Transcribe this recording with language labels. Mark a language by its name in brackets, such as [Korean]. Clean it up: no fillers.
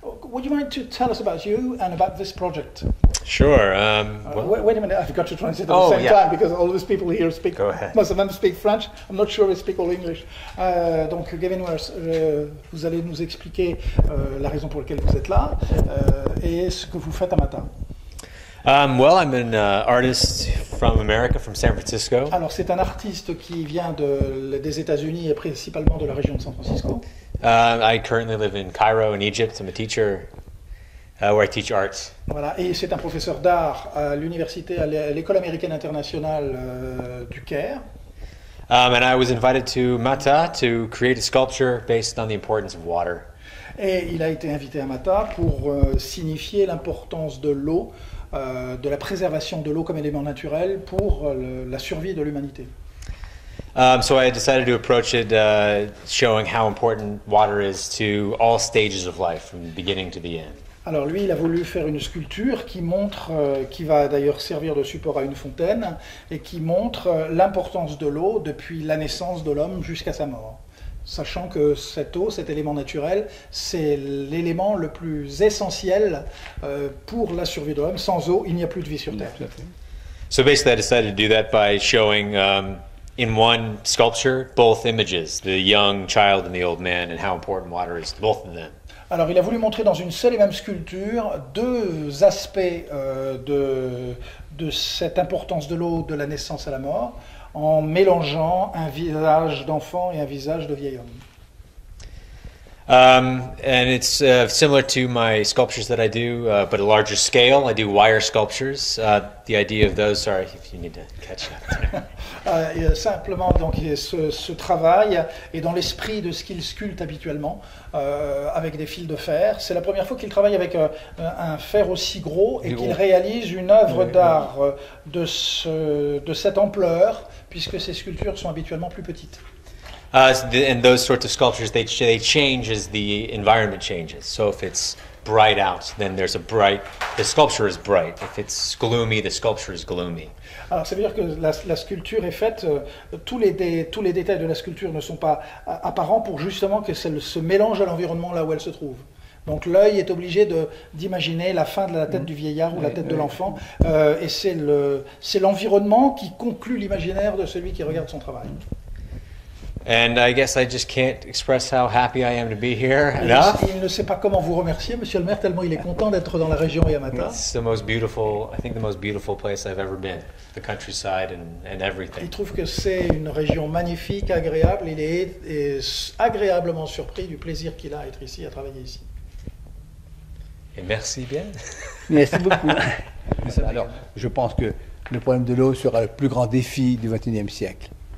[English] Would you mind to tell us about you and about this project? Sure. Wait a minute, I've got to translate at the same time because all these people here speak, most of them speak French. I'm not sure they speak all English. [French] Donc, Gavin Walsh, vous allez nous expliquer la raison pour laquelle vous êtes là et ce que vous faites à Mata. [English] Well, I'm an artist from America, from San Francisco. [French] Alors, c'est un artiste qui vient des États-Unis et principalement de la région de San Francisco. [English] I currently live in Cairo, in Egypt. I'm a teacher where I teach art. [French] Voilà, et c'est un professeur d'art à l'université, à l'école américaine internationale du Caire. [English] And I was invited to Mata to create a sculpture based on the importance of water. [French] Et il a été invité à Mata pour signifier l'importance de l'eau, de la préservation de l'eau comme élément naturel pour la survie de l'humanité. [English] So I decided to approach it showing how important water is to all stages of life, from the beginning to the end. [French] Alors lui, il a voulu faire une sculpture qui montre, qui va d'ailleurs servir de support à une fontaine, et qui montre l'importance de l'eau depuis la naissance de l'homme jusqu'à sa mort. Sachant que cette eau, cet élément naturel, c'est l'élément le plus essentiel pour la survie de l'homme. Sans eau, il n'y a plus de vie sur Terre. [English] So basically I decided to do that by showing in one sculpture both images, the young child and the old man, and how important water is to both of them. [French] Alors il a voulu montrer dans une seule et même sculpture deux aspects de cette importance de l'eau de la naissance à la mort, en mélangeant un visage d'enfant et un visage de vieil homme. [English] And it's similar to my sculptures that I do, but a larger scale. I do wire sculptures. The idea of those, sorry if you need to catch up. [French] Simplement, donc, ce travail est dans l'esprit de ce qu'il sculpte habituellement, avec des fils de fer. C'est la première fois qu'il travaille avec un fer aussi gros et qu'il réalise une œuvre d'art de cette ampleur, puisque ces sculptures sont habituellement plus petites. [English] And those sorts of sculptures, they change as the environment changes. So if it's bright out, then the sculpture is bright. If it's gloomy, the sculpture is gloomy. [French] Alors ça veut dire que la sculpture est faite, tous les détails de la sculpture ne sont pas apparents pour justement que ça se mélange à l'environnement là où elle se trouve. Donc l'œil est obligé d'imaginer la fin de la tête du vieillard ou la tête de l'enfant, et c'est l'environnement qui conclut l'imaginaire de celui qui regarde son travail. [English] And I guess I just can't express how happy I am to be here enough. [French] Il ne sait pas comment vous remercier, Monsieur le maire, tellement il est content d'être dans la région Yamata. [English] It's the most beautiful place I've ever been. The countryside and everything. [French] Il trouve que c'est une région magnifique, agréable. Il est agréablement surpris du plaisir qu'il a à être ici, à travailler ici. Et merci bien. Merci beaucoup. Alors, je pense que le problème de l'eau sera le plus grand défi du XXIe siècle.